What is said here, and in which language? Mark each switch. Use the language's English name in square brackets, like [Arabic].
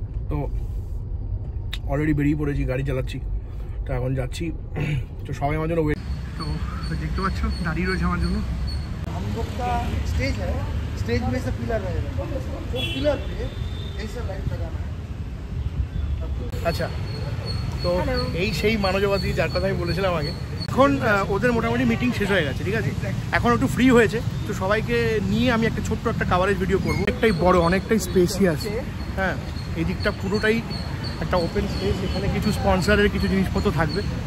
[Bangla] তো অলরেডি বেরিয়ে পড়েছি, গাড়ি চালাচ্ছি, তো এখন যাচ্ছি। তো সবাই আমার জন্য ওয়েট, তো দেখতে পাচ্ছ দাঁড়িয়ে রয়েছে আমার জন্য। [Hindi] हम लोग का स्टेज है, स्टेज में से पिलर रहेगा, वो पिलर पे ऐसा लाइट लगाना है। [Bangla] আচ্ছা, তো এই সেই মানবজাতি যার কথা আমি বলেছিলাম আগে। এখন ওদের মোটামুটি মিটিং শেষ হয়ে গেছে, ঠিক আছে, এখন একটু ফ্রি হয়েছে। তো সবাইকে নিয়ে আমি একটা ছোট্ট একটা কাভারেজ ভিডিও করবো। অনেকটাই বড়, অনেকটাই স্পেসিয়াস। হ্যাঁ, এই দিকটা পুরোটাই একটা ওপেন স্পেস। এখানে কিছু স্পন্সরের কিছু জিনিসপত্র থাকবে।